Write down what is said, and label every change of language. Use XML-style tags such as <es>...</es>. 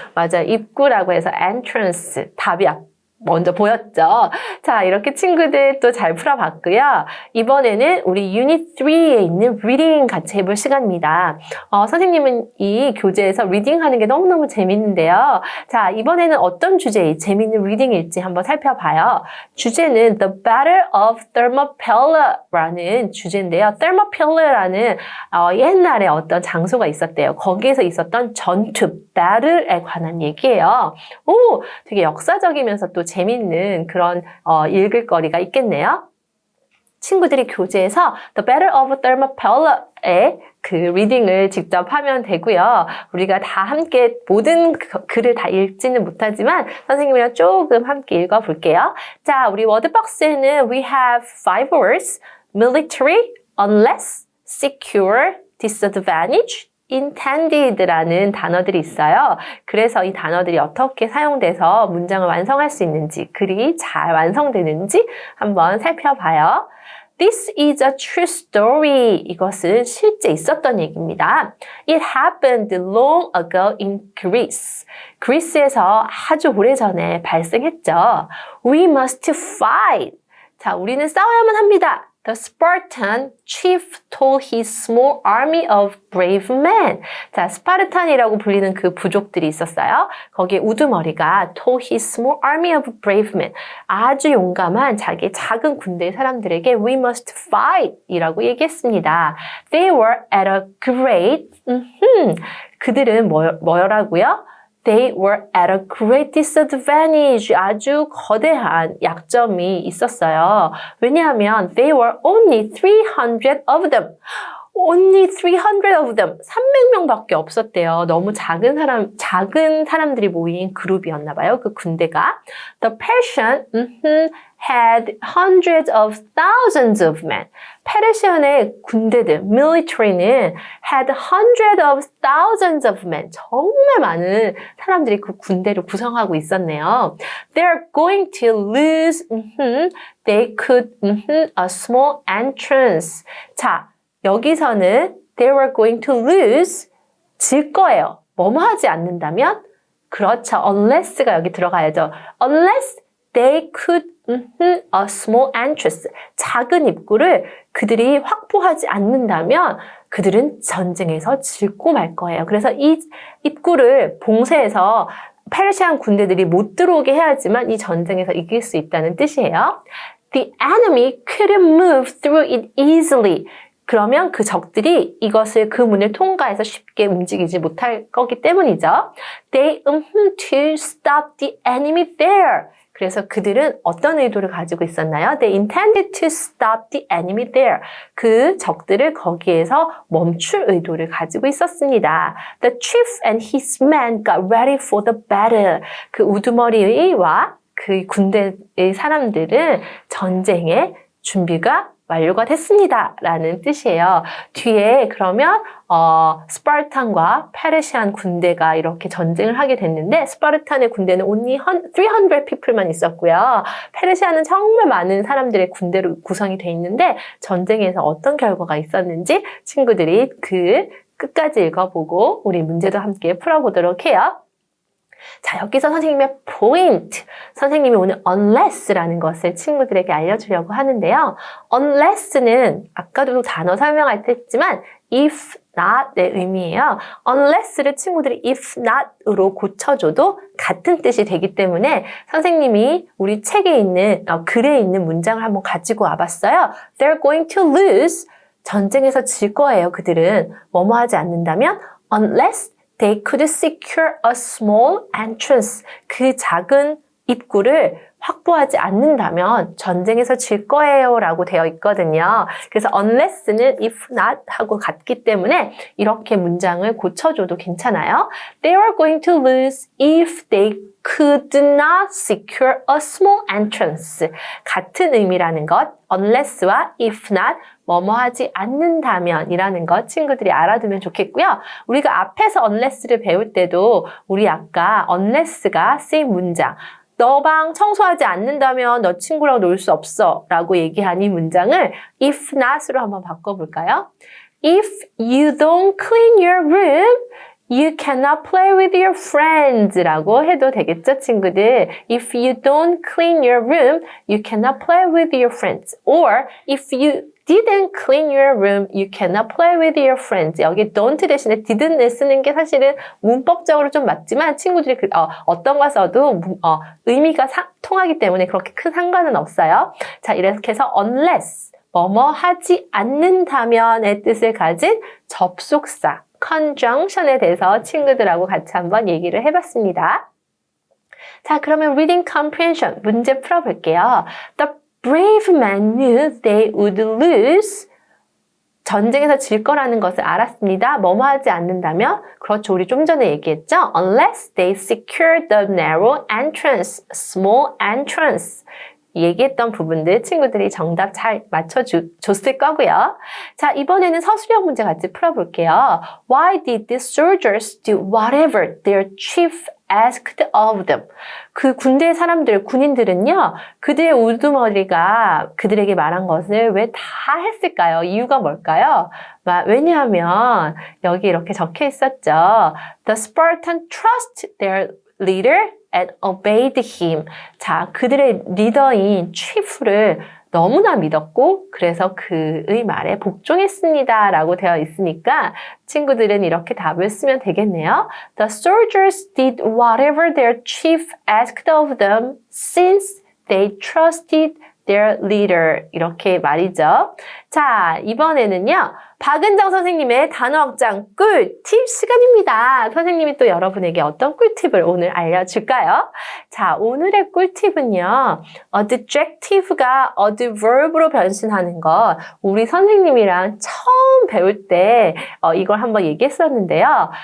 <ko>맞아, 입구라고 해서 entrance. 답이 먼저 보였죠. 자, 이렇게 친구들 또 잘 풀어봤고요. 이번에는 우리 유닛 3에 있는 리딩 같이 해볼 시간입니다. 선생님은 이 교재에서 리딩 하는 게 너무너무 재밌는데요. 자, 이번에는 어떤 주제의 재밌는 리딩일지 한번 살펴봐요. 주제는 The Battle of Thermopyla라는 주제인데요. Thermopyla라는 옛날에 어떤 장소가 있었대요. 거기에서 있었던 전투, battle에 관한 얘기예요. 오, 되게 역사적이면서 또 재밌는 그런 읽을 거리가 있겠네요. 친구들이 교재에서 The Battle of Thermopyla의 그 리딩을 직접 하면 되고요. 우리가 다 함께 모든 글을 다 읽지는 못하지만 선생님이랑 조금 함께 읽어볼게요. 자, 우리 워드박스에는</ko> <en>we have 5 words.</en> <ko>military, unless, secure, disadvantage, intended라는 단어들이 있어요. 그래서 이 단어들이 어떻게 사용돼서 문장을 완성할 수 있는지, 글이 잘 완성되는지 한번 살펴봐요.</ko> <en>This is a true story.</en> <ko>이것은 실제 있었던 얘기입니다.</ko> <en>It happened long ago in Greece.</en> <ko>그리스에서 아주 오래전에 발생했죠.</ko> <en>We must fight.</en> <ko>자, 우리는 싸워야만 합니다.</ko> <en>The Spartan chief told his small army of brave men.</en> <ko>자, 스파르탄이라고 불리는 그 부족들이 있었어요. 거기에 우두머리가</ko> <en>told his small army of brave men.</en> <ko>아주 용감한 자기의 작은 군대의 사람들에게</ko> <en>we must fight</en> <ko>이라고 얘기했습니다.</ko> <en>They were at a great,</en> <ko>그들은 뭐라고요?</ko> <en>They were at a great disadvantage.</en> <ko>아주 거대한 약점이 있었어요. 왜냐하면</ko> <en>they were only 300 of them. Only 300 of them.</en> <ko>300명밖에 없었대요. 너무 작은 사람들이 모인 그룹이었나 봐요. 그 군대가.</ko> <en>The Persian had hundreds of thousands of men.</en> <ko>페르시안의 군대들,</ko> <en>military는 had hundreds of thousands of men.</en> <ko>정말 많은 사람들이 그 군대를 구성하고 있었네요.</ko> <en>They're going to lose, they could, a small entrance.</en> <ko>자, 여기서는</ko> <en>they were going to lose,</en> <ko>질 거예요. 뭐뭐 하지 않는다면? 그렇죠. unless가 여기 들어가야죠.</ko> <en>unless they could a small entrance.</en> <ko>작은 입구를 그들이 확보하지 않는다면 그들은 전쟁에서 질고 말 거예요. 그래서 이 입구를 봉쇄해서 페르시안 군대들이 못 들어오게 해야지만 이 전쟁에서 이길 수 있다는 뜻이에요.</ko> <en>The enemy couldn't move through it easily.</en> <ko>그러면 그 적들이 이것을 그 문을 통과해서 쉽게 움직이지 못할 거기 때문이죠.</ko> <en>They to stop the enemy there.</en> <ko>그래서 그들은 어떤 의도를 가지고 있었나요?</ko> <en>They intended to stop the enemy there.</en> <ko>그 적들을 거기에서 멈출 의도를 가지고 있었습니다.</ko> <en>The chief and his men got ready for the battle.</en> <ko>그 우두머리와 그 군대의 사람들은 전쟁의 준비가 완료가 됐습니다. 라는 뜻이에요. 뒤에 그러면 스파르탄과 페르시안 군대가 이렇게 전쟁을 하게 됐는데 스파르탄의 군대는</ko> <en>only 300 people</en> <ko>만 있었고요. 페르시아는 정말 많은 사람들의 군대로 구성이 돼 있는데 전쟁에서 어떤 결과가 있었는지 친구들이 그 끝까지 읽어보고 우리 문제도 함께 풀어보도록 해요. 자, 여기서 선생님의 포인트. 선생님이 오늘 unless라는 것을 친구들에게 알려주려고 하는데요. unless는 아까도 단어 설명할 때 했지만 if not의 의미예요. unless를 친구들이 if not으로 고쳐줘도 같은 뜻이 되기 때문에 선생님이 우리 책에 있는 글에 있는 문장을 한번 가지고 와봤어요.</ko> <en>They're going to lose.</en> <ko>전쟁에서 질 거예요. 그들은 뭐뭐 하지 않는다면</ko> <en>unless they could secure a small entrance.</en> <ko>그 작은 입구를 확보하지 않는다면 전쟁에서 질 거예요 라고 되어 있거든요. 그래서 unless는 if not 하고 같기 때문에 이렇게 문장을 고쳐줘도 괜찮아요.</ko> <en>They were going to lose if they could not secure a small entrance.</en> <ko>같은 의미라는 것, unless와 if not 뭐뭐 하지 않는다면 이라는 것 친구들이 알아두면 좋겠고요. 우리가 앞에서 unless를 배울 때도 우리 아까 unless가 쓰인 문장 너 방 청소하지 않는다면 너 친구랑 놀 수 없어 라고 얘기한 이 문장을 if not으로 한번 바꿔볼까요?</ko> <en>If you don't clean your room, you cannot play with your friends</en> <ko>라고 해도 되겠죠, 친구들?</ko> <en>If you don't clean your room, you cannot play with your friends. Or if you didn't clean your room, you cannot play with your friends.</en> <ko>여기 don't 대신에 didn't 쓰는 게 사실은 문법적으로 좀 맞지만 친구들이 어떤 거 써도 의미가 통하기 때문에 그렇게 큰 상관은 없어요. 자, 이렇게 해서 unless 뭐뭐 하지 않는다면의 뜻을 가진 접속사 conjunction에 대해서 친구들하고 같이 한번 얘기를 해봤습니다. 자, 그러면 reading comprehension 문제 풀어볼게요. The</ko> <en>brave men knew they would lose.</en> <ko>전쟁에서 질 거라는 것을 알았습니다. 뭐뭐 하지 않는다면? 그렇죠. 우리 좀 전에 얘기했죠.</ko> <en>Unless they secured the narrow entrance, small entrance.</en> <ko>얘기했던 부분들 친구들이 정답 잘 맞춰줬을 거고요. 자, 이번에는 서술형 문제 같이 풀어볼게요.</ko> <en>Why did the soldiers do whatever their chief asked of them?</en> <ko>그 군대 사람들, 군인들은요, 그들의 우두머리가 그들에게 말한 것을 왜 다 했을까요? 이유가 뭘까요? 왜냐하면 여기 이렇게 적혀 있었죠.</ko> <en>The Spartan trust their leader and obeyed him.</en> <ko>자, 그들의 리더인 chief를 너무나 믿었고 그래서 그의 말에 복종했습니다 라고 되어 있으니까 친구들은 이렇게 답을 쓰면 되겠네요.</ko> <en>The soldiers did whatever their chief asked of them since they trusted their leader.</en> <ko>이렇게 말이죠. 자, 이번에는요. 박은정 선생님의 단어 확장 꿀팁 시간입니다. 선생님이 또 여러분에게 어떤 꿀팁을 오늘 알려줄까요? 자, 오늘의 꿀팁은요. adjective가 adverb로 변신하는 것. 우리 선생님이랑 처음 배울 때 이걸 한번 얘기했었는데요.</ko>